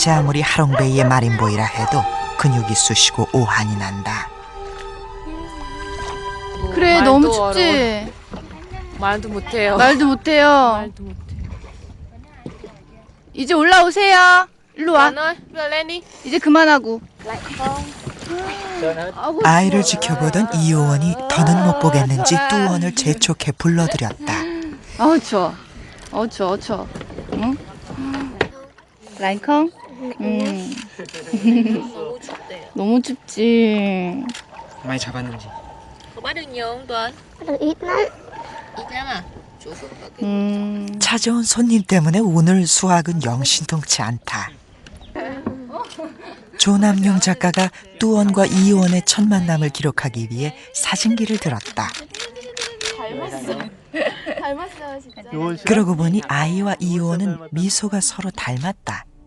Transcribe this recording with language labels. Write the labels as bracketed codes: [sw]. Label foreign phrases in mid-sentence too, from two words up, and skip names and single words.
[ko] 제 아무리 하롱베이의 마린보이라 해도 근육이 쑤시고 오한이 난다. 그래 말도 너무 어려워. 춥지. 말도 못해요. 말도 못해요. 말도 못해요. 이제 올라오세요. 일로 와. [vi] ơi, đưa lên đi. [ko] 이제 그만하고. 아이를 지켜보던 이효원이 더는 못 보겠는지 뚜원을 재촉해 불러들였다. 어우 추워. 추워. 응? 라인콩? 너무 춥지. 많이 잡았는지. [vi] Bắt được nhiều không Tuấn? Được ít lắm. Ít lắm à? Chú Phước có cái [ko] 찾아온 손님 때문에 오늘 수학은 영 신통치 않다. 조남용 작가가 뚜원과 이효원의 첫 만남을 기록하기 위해 사진기를 들었다. 그러고 보니 아이와 이효원은 미소가 서로 닮았다.